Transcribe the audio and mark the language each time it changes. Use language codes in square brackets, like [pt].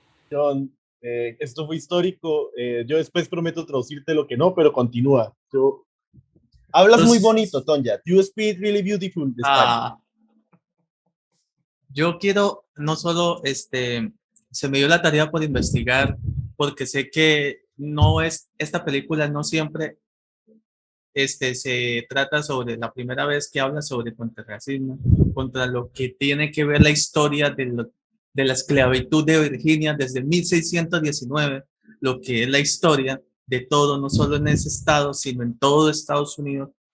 [es] John, esto fue histórico. Yo después prometo traducirte lo que no, pero continúa. Hablas muy bonito, Tonya. [en] You speak really beautiful this time. [es] Yo quiero, no solo, se me dio la tarea por investigar, porque sé que esta película no siempre se trata sobre la primera vez que habla sobre contra el racismo, contra lo que tiene que ver la historia de la esclavitud de Virginia desde 1619, lo que es la historia de todo, no solo en ese estado, sino en todo Estados Unidos.